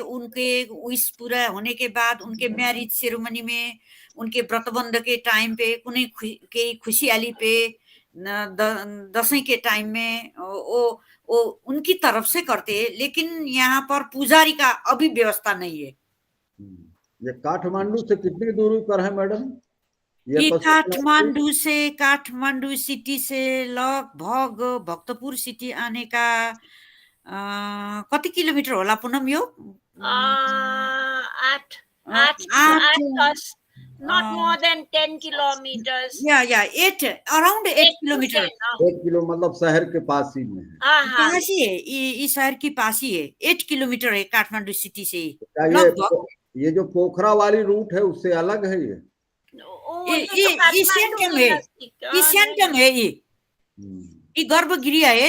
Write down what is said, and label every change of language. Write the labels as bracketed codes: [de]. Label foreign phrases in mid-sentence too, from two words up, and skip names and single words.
[hi] उनके विश पूरा होने के बाद, उनके [en] marriage ceremony [hi] में, उनके व्रतबंध के टाइम पे, के खुशहाली पे, दसैं के टाइम में वो उनकी तरफ से करते हैं। लेकिन यहाँ पर पुजारी का अभी व्यवस्था नहीं है। ये काठमांडू से कितनी दूरी पर है मैडम? ये काठमांडू सिटी से लगभग भक्तपुर सिटी आने का [ne] कति किलोमीटर होला पुनम यो? [en] 8 not more than 10 kilometers. Yeah, around 8 kilometer. [hi] 8 किलो मतलब शहर के पास ही में है। पास ही है, ये शहर की पास ही है। 8 किलोमीटर है काठमांडू सिटी से। ये जो पोखरा वाली रूट है उससे अलग है ये एशियन है, एशियन है ये गर्भगृह है।